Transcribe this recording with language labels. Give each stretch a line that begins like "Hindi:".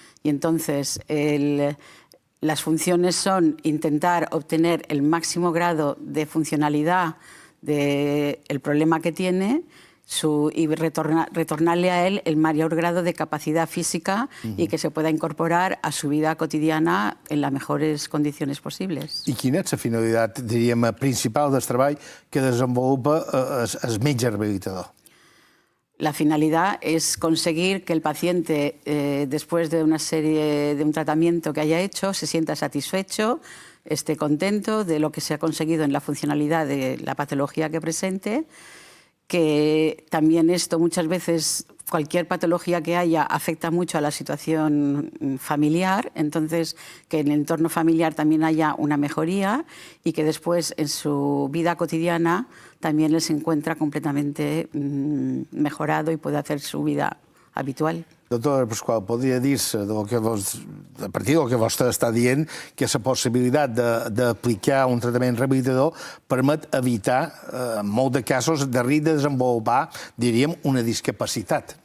Spanish: Y entonces las funciones son intentar obtener el máximo grado de funcionalidad del problema que tiene y retornarle a él el mayor grado de capacidad física y que se pueda incorporar a su vida cotidiana en las mejores condiciones posibles.
Catalan: I quina és la finalitat, diríem, principal del treball que desenvolupa el metge rehabilitador?
Spanish: La finalidad es conseguir que el paciente, después de un tratamiento que haya hecho, se sienta satisfecho, esté contento de lo que se ha conseguido en la funcionalidad de la patología que presente, que también esto muchas veces, cualquier patología que haya, afecta mucho a la situación familiar, entonces que en el entorno familiar también haya una mejoría y que después en su vida cotidiana también les encuentra completamente mejorado y puede hacer su vida habitual.
Catalan: Doctora Pasqual, podria dir-se, a partir del que vostè està dient, que la possibilitat d'aplicar un tractament rehabilitador permet evitar, en molts de casos, de desenvolupar, diríem, una discapacitat.